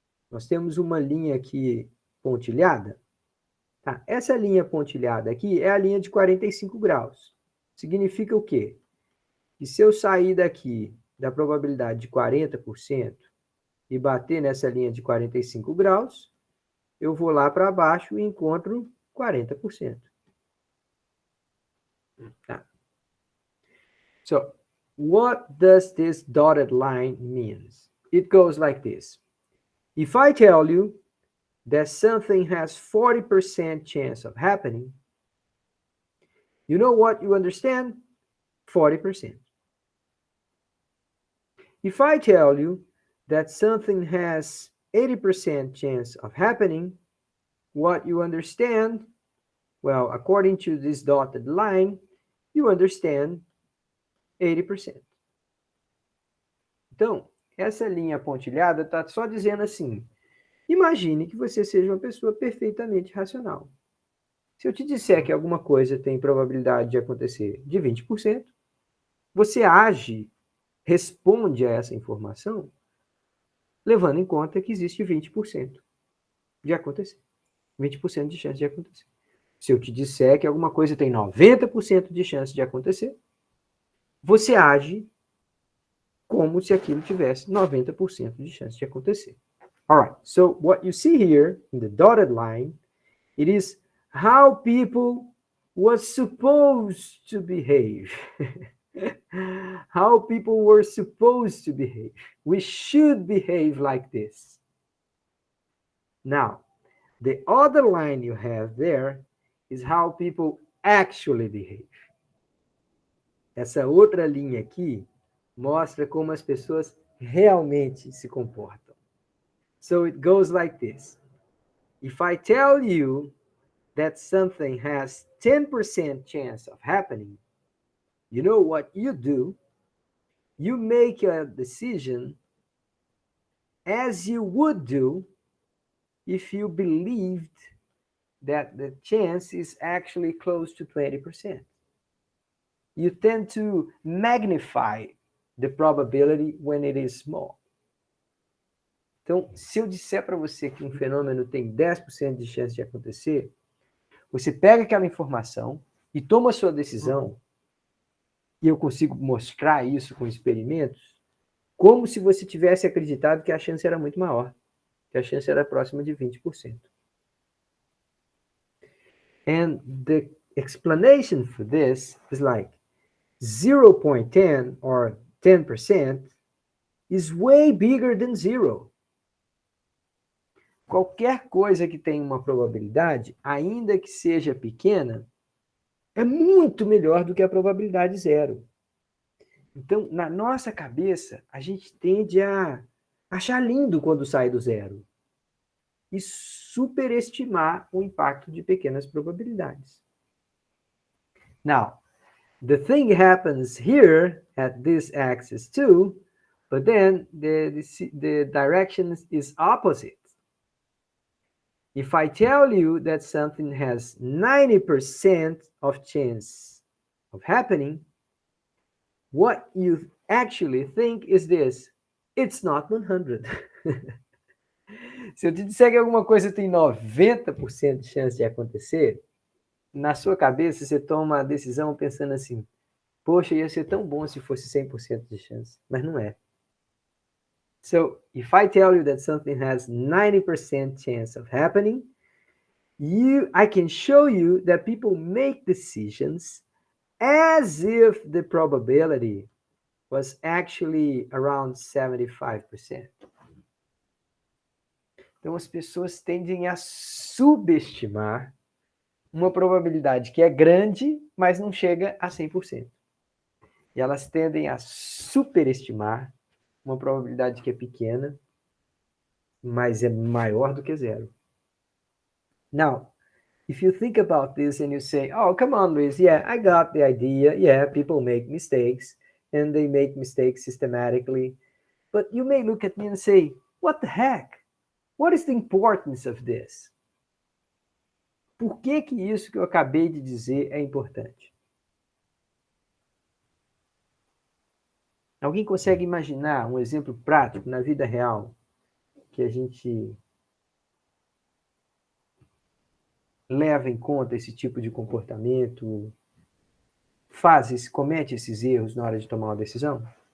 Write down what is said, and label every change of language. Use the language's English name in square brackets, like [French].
[Portuguese] Nós temos uma linha aqui pontilhada. Tá? Essa linha pontilhada aqui é a linha de 45 graus. Significa o quê? Que se eu sair daqui da probabilidade de 40% e bater nessa linha de 45 graus, eu vou lá para baixo e encontro 40%. Tá? [English] So, what does this dotted line mean? It goes like this. If I tell you that something has 40% chance of happening, you know what you understand? 40%. If I tell you that something has 80% chance of happening, what you understand? Well, according to this dotted line, you understand 80%. [Portuguese] Então, essa linha pontilhada está só dizendo assim, imagine que você seja uma pessoa perfeitamente racional. Se eu te disser que alguma coisa tem probabilidade de acontecer de 20%, você age, responde a essa informação, levando em conta que existe 20% de acontecer. 20% de chance de acontecer. Se eu te disser que alguma coisa tem 90% de chance de acontecer, você age como se aquilo tivesse 90% de chance de acontecer. [English] All right, so what you see here in the dotted line, it is how people were supposed to behave. How people were supposed to behave. We should behave like this. Now, the other line you have there is how people actually behave. [Portuguese] Essa outra linha aqui mostra como as pessoas realmente se comportam. [English] So it goes like this. If I tell you that something has 10% chance of happening, you know what you do? You make a decision as you would do if you believed that the chance is actually close to 20%. You tend to magnify the probability when it is small. [Portuguese] Então, se eu disser para você que um fenômeno tem 10% de chance de acontecer, você pega aquela informação e toma a sua decisão, e eu consigo mostrar isso com experimentos, como se você tivesse acreditado que a chance era muito maior, que a chance era próxima de 20%. [English] And the explanation for this is like 0.10 or 10% is way bigger than zero. [Portuguese] Qualquer coisa que tenha uma probabilidade, ainda que seja pequena, é muito melhor do que a probabilidade zero. Então, na nossa cabeça, a gente tende a achar lindo quando sai do zero e superestimar o impacto de pequenas probabilidades. [English] Now, the thing happens here at this axis too, but then the direction is opposite. If I tell you that something has 90% of chance of happening, what you actually think is this: it's not 100. [Portuguese] Se eu te disser que alguma coisa tem 90% de chance de acontecer, na sua cabeça você toma a decisão pensando assim, poxa, ia ser tão bom se fosse 100% de chance, mas não é. [English] So, if I tell you that something has 90% chance of happening, I can show you that people make decisions as if the probability was actually around 75%. [Portuguese] Então, as pessoas tendem a subestimar uma probabilidade que é grande, mas não chega a 100%. E elas tendem a superestimar uma probabilidade que é pequena mas é maior do que zero. [English] Now, if you think about this and you say, oh, come on, Luis, yeah, I got the idea. Yeah, people make mistakes, and they make mistakes systematically. But you may look at me and say, what the heck? What is the importance of this? [Portuguese] Por que que isso que eu acabei de dizer é importante? Alguém consegue imaginar um exemplo prático na vida real que a gente leva em conta esse tipo de comportamento, comete esses erros na hora de tomar uma decisão?